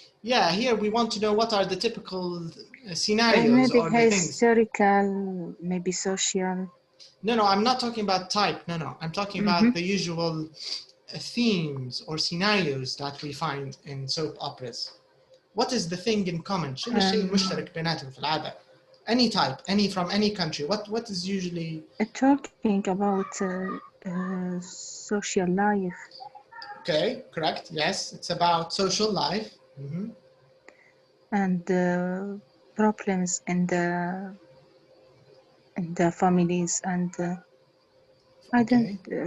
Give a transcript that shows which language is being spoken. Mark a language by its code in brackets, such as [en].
[en] Yeah, here we want to know what are the typical scenarios Maybe or the things. historical, maybe social. No, I'm not talking about type. No, I'm talking about the usual themes or scenarios that we find in soap operas. What is the thing in common? [ar] شنو الشيء المشترك بيناتهم في العادة? [en] Any type, any from any country. What is usually Talking about social life. okay? Correct. Yes, it's about social life. And problems in the families and I don't.